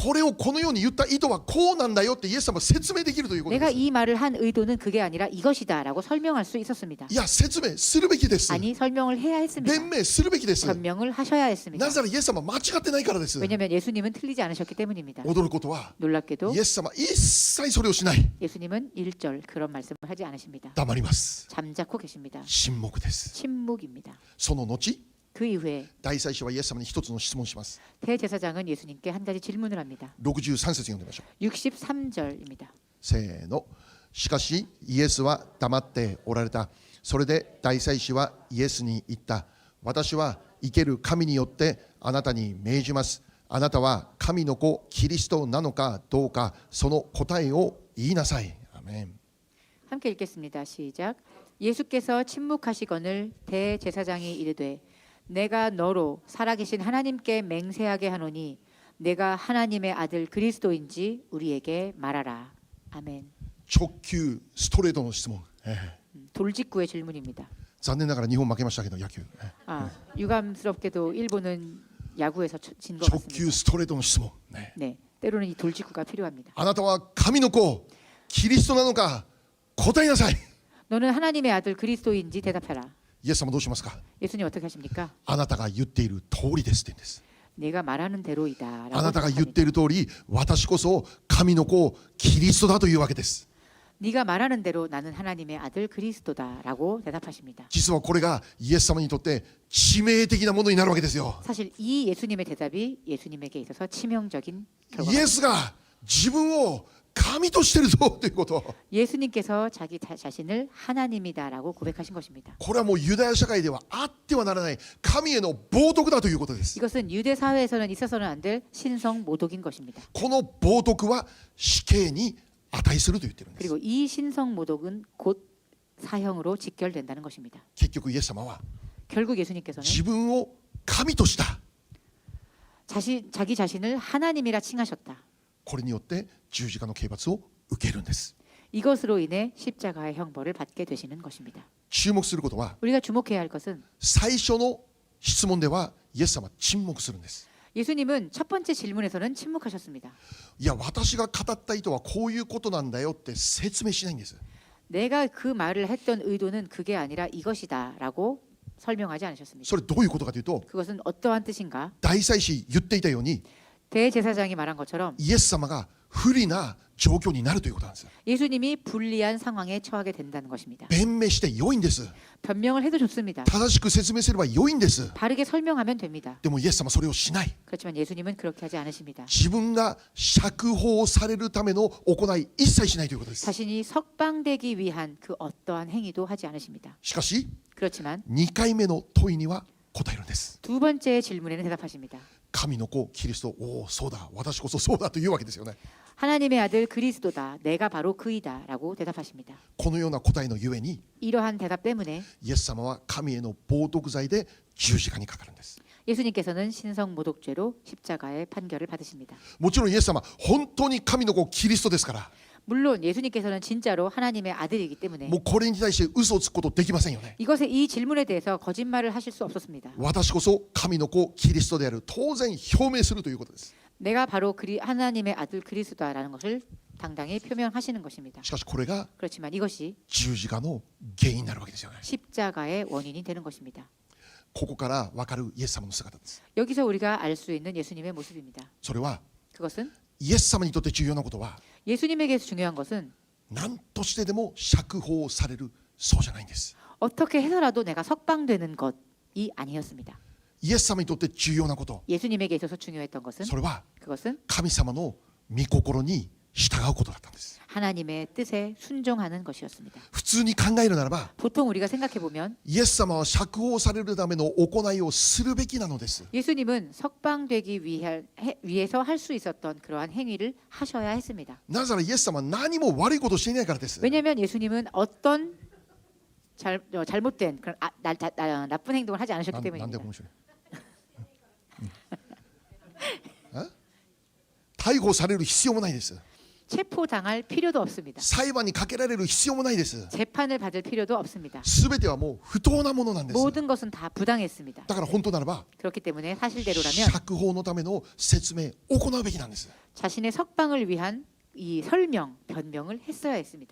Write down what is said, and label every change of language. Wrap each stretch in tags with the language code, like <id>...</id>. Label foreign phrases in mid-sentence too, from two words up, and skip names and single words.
<ja>これをこのように言った意図はこうなんだよってイエス様は説明できるということで</ja> <ko>내가</ko> <ja>す。</ja> <ko>이 말을 한 의도는 그게 아니라 이것이다라고 설명할 수 있었습니다.</ko> <ja>いや説明するべきです。</ja> <ko>아니 설명을 해야 했습니다.</ko> <ja>弁明するべきです。</ja> <ko>변명을 하셔야 했습니다.</ko> <ja>なぜならイエス様は間違ってないからです。</ja> <ko>왜냐하면 예수님은 틀리지 않으셨기 때문입니다.</ko> <ja>驚くことは</ja> <ko>놀랍게도</ko> <ja>イエス様一切それをしない。</ja> <ko>예수님은 1절 그런 말씀을 하지 않으십니다.</ko> <ja>黙ります。</ja> <ko>잠자코 계십니다.</ko> <ja>沈黙です。</ja> <ko>침묵입니다.</ko> <ja>その後、</ja> <ko>그 이후에</ko> <ja>大祭司はイエス様に一つの質問をします。</ja> <ko>대제사장은 예수님께 한 가지 질문을 합니다.</ko> <ja>63 節読んでみましょう。</ja> <ko>63절입니다.</ko> <ja>せーの。しかしイエスは黙っておられた。それで大祭司はイエスに言った。私は生ける神によってあなたに命じます。あなたは神の子キリストなのかどうか、その答えを言いなさい。アメン。</ja> <ko>함께 읽겠습니다. 시작. 예수께서 침묵하시거늘 대제사장이 이르되 내가 너로 살아계신 하나님께 맹세하게 하노니 내가 하나님의 아들 그리스도인지 우리에게 말하라. 아멘.</ko> <ja>直球ストレートの質問。</ja> <ko>돌직구의 질문입니다.</ko> <ja>残念ながら日本負けましたけど野球。</ja> <ko>유감스럽게도 일본은 야구에서 진 것</ko> <ja>直</ja> <ko>같습니다.</ko> <ja>球ストレートの質問。</ja> <ko>네, 때로는 이 돌직구가 필요합니다.</ko> <ja>あなたは神の子キリストなのか答えなさい。</ja> <ko>너는 하나님의 아들 그리스도인지 대답해라.</ko> <ja>イエス様どうしますか。</ja> <ko>예수님 어떻게 하십니까?</ko> <ja>あなたが言っている通りですって言うんです。</ja> <ko>내가 말하는 대로이다.</ko> <ja>あなたが言っている通り、私こそ神の子キリストだというわけです。</ja> <ko>네가 말하는 대로 나는 하나님의 아들 그리스도다라고 대답하십니다.</ko> <ja>実はこれがイエス様にとって致命的なものになるわけですよ。</ja> <ko>사실 이 예수님의 대답이 예수님에게 있어서 치명적인</ko> <ja>イ</ja> <ko>결과가</ko> <ja>エスが自分を神としてるぞということ。</ja> <ko>예수님께서 자기 자신을 하나님이다라고 고백하신 것입니다.</ko> <ja>これはもうユダヤ社会ではあってはならない神への冒涜だということです。</ja> <ko>이것은 유대 사회에서는 있어서는 안 될 신성 모독인 것입니다.</ko> <ja>この冒涜は死刑に値すると言ってるんです。</ja> <ko>그리고 이 신성 모독은 곧 사형으로 직결된다는 것입니다.</ko> <ja>結局イエス様は</ja> <ko>결국 예수님께서는</ko> <ja>自分を神とした。</ja> <ko>자기 자신을 하나님이라 칭하셨다.</ko> <ja>これによって十字架の刑罰を受けるんです。</ja> <ko>이것으로 인해 십자가의 형벌을 받게 되시는 것입니다.</ko> <ja>注目することは</ja> <ko>우리가 주목해야 할 것은</ko> <ja>最初の質問ではイエス様は沈黙するんです。</ja> <ko>예수님은 첫 번째 질문에서는 침묵하셨습니다.</ko> <ja>いや私が語った意図はこういうことなんだよって説明しないんです。</ja> <ko>내가 그 말을 했던 의도는 그게 아니라 이것이다라고 설명하지 않으셨습니다.</ko> <ja>それどういうことかというと、</ja> <ko>그것은 어떠한 뜻인가?</ko> <ja>大祭司言っていたように</ja> <ko>대제사장이 말한 것처럼</ko> <ja>イエス様が不利な状況になるということなんです。</ja> <ko>예수님이 불리한 상황에 처하게 된다는 것입니다.</ko> <ja>弁明して良いんです。</ja> <ko>변명을 해도 좋습니다.</ko> <ja>正しく説明すれば良いんです。</ja> <ko>바르게 설명하면 됩니다.</ko> <ja>でもイエス様はそれをしない。</ja> <ko>그렇지만 예수님은 그렇게 하지 않으십니다.</ko> <ja>自分が釈放されるための行い一切しないということです。</ja> <ko>자신이 석방되기 위한 그 어떠한 행위도 하지 않으십니다.</ko> <ja>しかし</ja> <ko>그렇지만</ko> <ja>2回目の問いには答えるんです。</ja> <ko>두 번째 질문에는 대답하십니다.</ko> <ja>神の子キリスト、おおそうだ私こそそうだというわけですよね。</ja> <ko>하나님의 아들 그리스도다. 내가 바로 그이다라고 대답하십니다.</ko> <ja>このような答えのゆえに</ja> <ko>이러한 대답 때문에</ko> <ja>イエス様は神への冒涜罪で十字架にかかるんです。</ja> <ko>예수님께서는 신성 모독죄로 십자가의 판결을 받으십니다.</ko> <ja>もちろんイエス様本当に神の子キリストですから、</ja> <ko>물론 예수님께서는 진짜로 하나님의 아들이기 때문에</ko> <ja>もうこれに対して嘘をつくことできませんよね。</ja> <ko>이 질문에 대해서 거짓말을 하실 수 없었습니다.</ko> <ja>私こそ神の子キリストである当然表明するということです。</ja> <ko>내가 바로 하나님의 아들 그리스도다라는 것을 당당히 표명하시는 것입니다.</ko> <ja>しかしこれが</ja> <ko>그렇지만 이것이</ko> <ja>十字架の原因になるわけですよね。</ja> <ko>십자가의 원인이 되는 것입니다.</ko> <ja>ここから分かるイエス様の姿です。</ja> <ko>여기서 우리가 알 수 있는 예수님의 모습입니다.</ko> <ja>それは</ja> <ko>그것은</ko> <ja>イエス様にとって重要なことは</ja> <ko>예수님에게서 중요한 것은</ko> <ja>何としてでも釈放される、そうじゃないんです。</ja> <ko>어떻게 해서라도 내가 석방되는 것이 아니었습니다.</ko> <ja>イエス様にとって重要なこと、</ja> <ko>예수님에게 있어서 중요했던 것은</ko> <ja>それは</ja> <ko>그것은</ko> <ja>神様の御心に従うことだったんです。</ja> <ko>하나님의 뜻에 순종하는 것이었습니다.</ko> <ja>普通に考えるならば</ja> <ko>보통 우리가 생각해 보면</ko> <ja>イエス様は釈放されるための行いをするべきなのです。</ja> <ko>예수님은 석방되기 위해서 할 수 있었던 그러한 행위를 하셔야 했습니다.</ko> <ja>なぜならイエス様は何も悪いことをしていないからです。</ja> <ko>왜냐하면 예수님은 어떤 잘못된 그런 나쁜 행동을 하지 않으셨기</ko> <ja>なんで</ja> <ko>때문입니다.</ko> <ja>面白い逮捕される必要もないです。</ja> <ko>체포당할 필요도 없습니다.</ko> <ja>裁判にかけられる必要もないです。</ja> <ko>재판을 받을 필요도 없습니다.</ko> <ja>すべてはもう不当なものなんです。</ja> <ko>모든 것은 다 부당했습니다.</ko> <ja>だから本当ならば</ja> <ko>그렇기 때문에 사실대로라면</ko> <ja>釈放のための説明を行うべきなんです。</ja> <ko>자신의 석방을 위한 이 설명, 변명을 했어야 했습니다.</ko>